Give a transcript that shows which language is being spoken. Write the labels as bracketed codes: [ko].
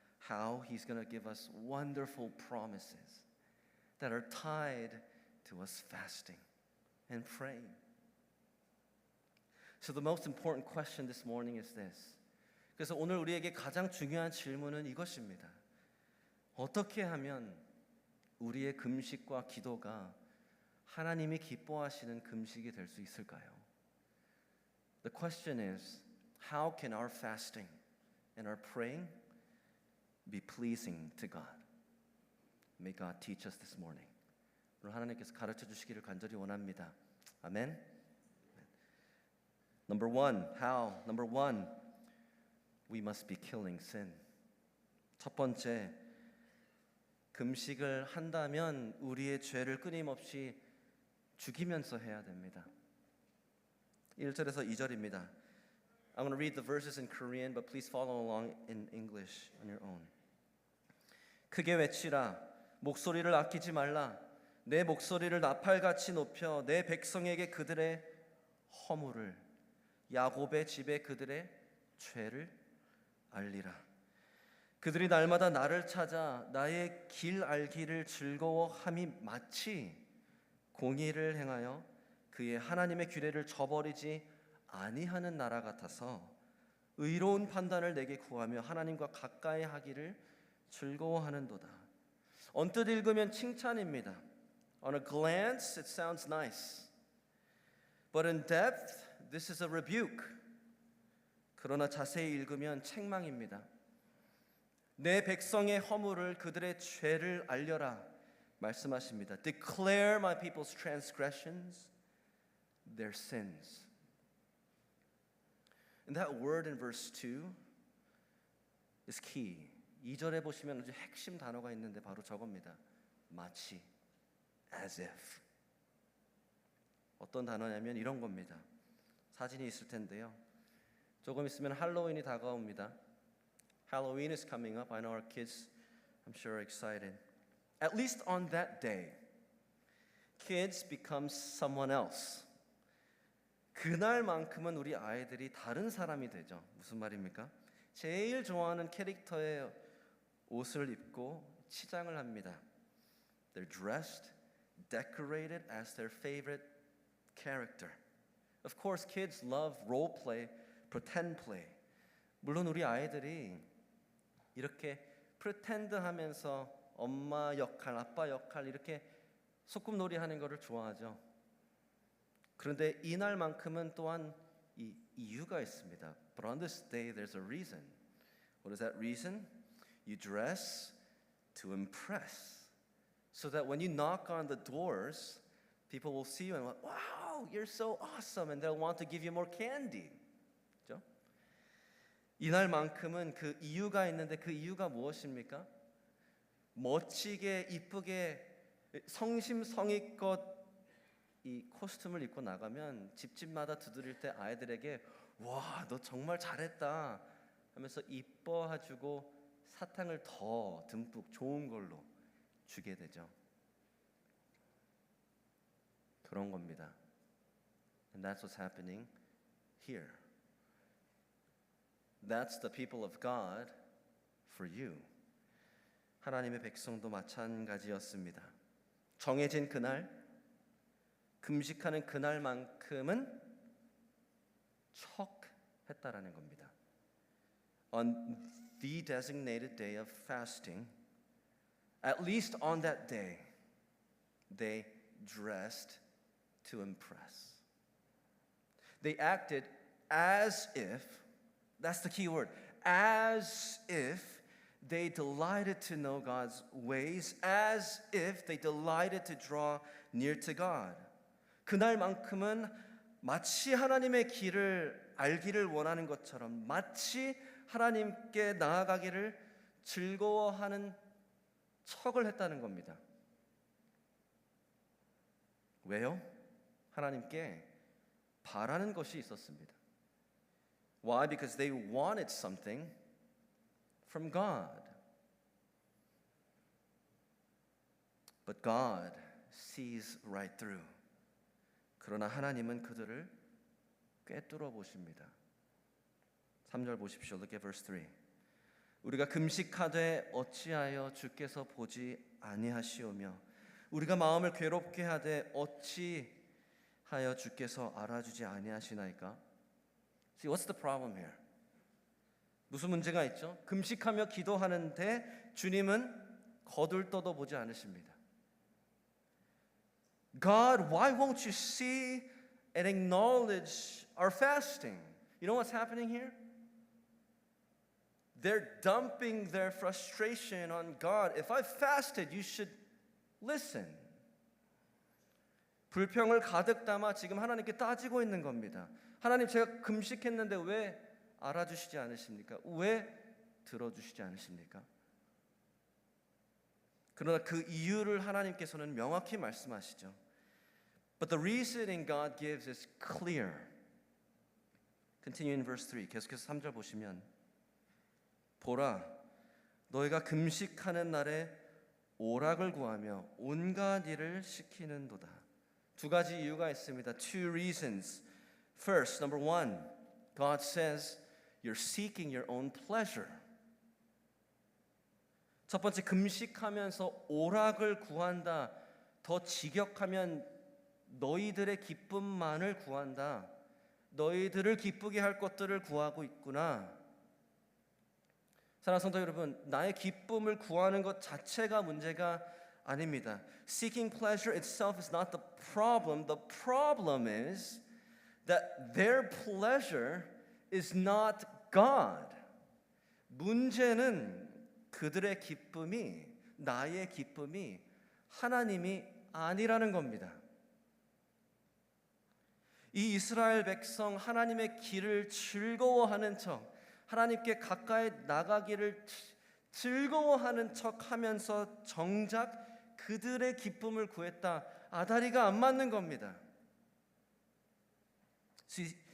[en] How He's going to give us wonderful promises that are tied to us fasting and praying. So the most important question this morning is this. [ko] 그래서 오늘 우리에게 가장 중요한 질문은 이것입니다. 어떻게 하면 우리의 금식과 기도가 하나님이 기뻐하시는 금식이 될 수 있을까요? [en] The question is, how can our fasting and our praying be pleasing to God? May God teach us this morning. [ko] 오늘 하나님께서 가르쳐 주시기를 간절히 원합니다. 아멘. [en] Number one, how? Number one, we must be killing sin. [ko] 첫 번째, 금식을 한다면 우리의 죄를 끊임없이 죽이면서 해야 됩니다. 1절에서 2절입니다. [en] I'm going to read the verses in Korean, but please follow along in English on your own. [ko] 크게 외치라. 목소리를 아끼지 말라. 내 목소리를 나팔같이 높여 내 백성에게 그들의 허물을, 야곱의 집에 그들의 죄를 알리라. 그들이 날마다 나를 찾아 나의 길 알기를 즐거워함이 마치 공의를 행하여 그의 하나님의 규례를 저버리지 아니하는 나라 같아서 의로운 판단을 내게 구하며 하나님과 가까이 하기를 즐거워하는도다. 언뜻 읽으면 칭찬입니다. [en] On a glance, it sounds nice. But in depth, this is a rebuke. [ko] 그러나 자세히 읽으면 책망입니다. 내 백성의 허물을, 그들의 죄를 알려라 말씀하십니다. [en] Declare my people's transgressions, their sins. And that word in verse 2 is key. [ko] 2절에 보시면 아주 핵심 단어가 있는데 바로 저겁니다. [en] 마치, as if. [ko] 어떤 단어냐면 이런 겁니다. 사진이 있을 텐데요. 조금 있으면 할로윈이 다가옵니다. [en] Halloween is coming up. I know our kids, I'm sure, are excited. At least on that day, kids become someone else. [ko] 그날만큼은 우리 아이들이 다른 사람이 되죠. 무슨 말입니까? 제일 좋아하는 캐릭터의 옷을 입고 치장을 합니다. [en] They're dressed, decorated as their favorite character. Of course, kids love role play, pretend play. [ko] 물론 우리 아이들이 이렇게 pretend 하면서 엄마 역할, 아빠 역할 이렇게 소꿉놀이 하는 거를 좋아하죠. 그런데 이날만큼은 또한 이 이유가 있습니다. [en] But on this day there's a reason. What is that reason? You dress to impress. So that when you knock on the doors, people will see you and like, wow, you're so awesome, and they'll want to give you more candy. [ko] 그렇죠? 이날만큼은 그 이유가 있는데 그 이유가 무엇입니까? 멋지게 이쁘게 성심성의껏 이 코스튬을 입고 나가면 집집마다 두드릴 때 아이들에게 와, 너 정말 잘했다 하면서 이뻐해주고 사탕을 더 듬뿍 좋은 걸로 주게 되죠. 그런 겁니다. [en] And that's what's happening here. That's the people of God for you. [ko] 하나님의 백성도 마찬가지였습니다. 정해진 그날, 금식하는 그날만큼은 척했다라는 겁니다. [en] On the designated day of fasting, at least on that day, they dressed to impress. They acted as if, that's the key word, as if they delighted to know God's ways, as if they delighted to draw near to God. [ko] 그날만큼은 마치 하나님의 길을 알기를 원하는 것처럼, 마치 하나님께 나아가기를 즐거워하는 척을 했다는 겁니다. 왜요? 하나님께 바라는 것이 있었습니다. [en] Why? Because they wanted something from God. But God sees right through. [ko] 그러나 하나님은 그들을 꿰뚫어 보십니다. 3절 보십시오. [en] Look at verse 3. [ko] 우리가 금식하되 어찌하여 주께서 보지 아니하시오며 우리가 마음을 괴롭게 하되 어찌하여 주께서 알아주지 아니하시나이까? [en] See, what's the problem here? [ko] 무슨 문제가 있죠? 금식하며 기도하는데 주님은 거들떠도 보지 않으십니다. [en] God, why won't you see and acknowledge our fasting? You know what's happening here? They're dumping their frustration on God. If I fasted, you should listen. [ko] 불평을 가득 담아 지금 하나님께 따지고 있는 겁니다. 하나님, 제가 금식했는데 왜 알아주시지 않으십니까? 왜 들어주시지 않으십니까? 그러나 그 이유를 하나님께서는 명확히 말씀하시죠. [en] But the reasoning God gives is clear. Continue in verse 3. [ko] 계속해서 3절 보시면 보라, 너희가 금식하는 날에 오락을 구하며 온갖 일을 시키는도다. 두 가지 이유가 있습니다. [en] Two reasons. First, number one, God says you're seeking your own pleasure. [ko] 첫 번째, 금식하면서 오락을 구한다. 더 직역하면 너희들의 기쁨만을 구한다. 너희들을 기쁘게 할 것들을 구하고 있구나. 사랑하는 성도 여러분, 나의 기쁨을 구하는 것 자체가 문제가 아닙니다. [en] Seeking pleasure itself is not the problem. The problem is that their pleasure is not God. [ko] 문제는 그들의 기쁨이, 나의 기쁨이 하나님이 아니라는 겁니다. 이 이스라엘 백성 하나님의 길을 즐거워하는 척, 하나님께 가까이 나가기를 즐거워하는 척 하면서 정작 그들의 기쁨을 구했다. 아다리가 안 맞는 겁니다. [en] See,